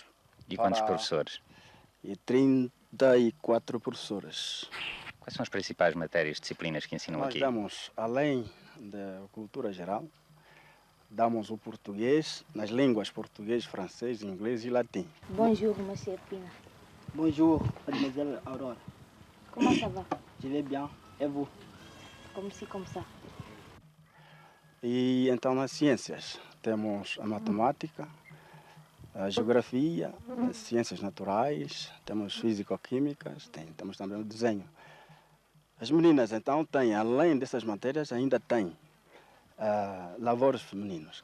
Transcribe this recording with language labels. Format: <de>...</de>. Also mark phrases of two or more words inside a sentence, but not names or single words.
<pt>E quantos professores? E 34 professores. Quais são as principais matérias, disciplinas que ensinam Nós aqui? damos, além da cultura geral, damos o português, nas línguas português, francês, inglês e latim.</pt> <fr>Bonjour, monsieur Pina. Bonjour, mademoiselle Aurore. Comment ça va? Je vais bien. Et vous? Comme ci, comme ça.</fr> <pt>E então nas ciências temos a matemática, a geografia, as ciências naturais, temos físico-químicas, temos também o desenho. As meninas então têm, além dessas matérias, ainda têm lavores femininos.</pt>